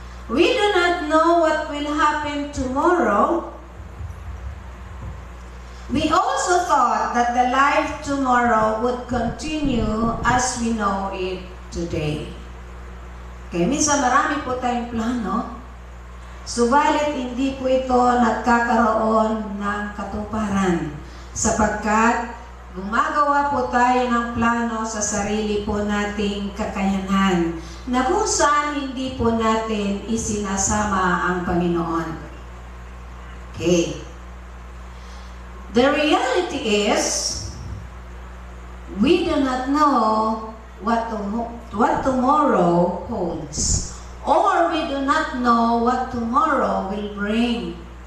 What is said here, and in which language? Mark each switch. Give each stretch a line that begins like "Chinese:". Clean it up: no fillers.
English: We do not know what will happen tomorrow. We also thought that the life tomorrow would continue as we know it today.
Filipino: Okay, minsan marami po tayong plano, Subalit hindi po ito nagkakaroon ng katuparan sapagkat gumagawa po tayo ng plano sa sarili po nating kakayanan na kung saan hindi po natin isinasama ang Panginoon.
English: Okay. The reality is, we do not know what tomorrow holds, or we do not know what tomorrow will bring.